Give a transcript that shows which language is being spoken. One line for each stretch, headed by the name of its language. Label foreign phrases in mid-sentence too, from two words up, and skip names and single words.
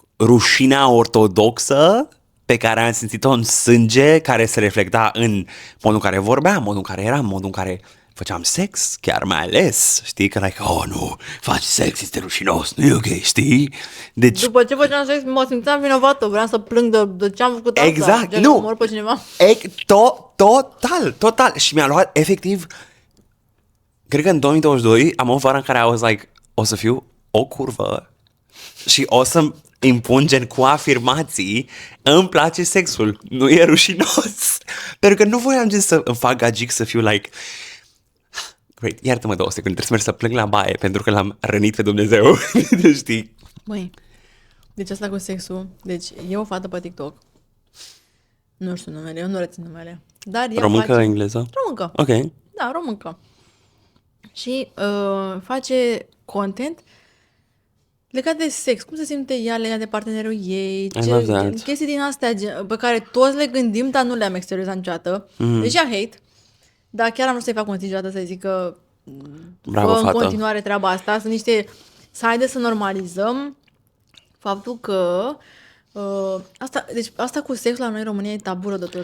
Romanian: Dar rușinea ortodoxă pe care am simțit-o în sânge, care se reflecta în modul în care vorbeam, modul în care eram, modul în care făceam sex, chiar mai ales, știi, că like, oh, nu, faci sex, este rușinos, nu e ok, știi? Deci, După ce făceam sex, mă simțeam vinovată, vreau să plâng de ce am făcut asta. exact, Gen, nu. omor pe cineva. Total. Și mi-a luat, efectiv, cred că în 2022 am o vară în care
English: I was like,
Romanian: o să fiu o curvă și o să impun gen cu afirmații, îmi place sexul, nu e rușinos. Pentru că nu voiam gen să îmi fac gagic să fiu
English: like, great,
Romanian: iartă-mă 2 secunde, trebuie să merg să plâng la baie pentru că l-am rănit pe Dumnezeu, știi? Măi, deci asta cu sexul, deci e o fată pe TikTok, nu știu numele, eu nu rețin numele, dar ea Româncă, face... engleză? Româncă. Ok. Da, româncă. Și face content legat de sex, cum se simte ea legat de partenerul ei,
English: love that.
Romanian: chestii din astea pe care toți le gândim, dar nu le-am exteriorizat niciodată. Deci ea hate, dar chiar am vrut să-i fac un niciodată să zic că Bravo, fă în fată. continuare treaba asta. Sunt niște... Să haide să normalizăm faptul că deci asta cu sexul la noi în România e tabu rău de tot.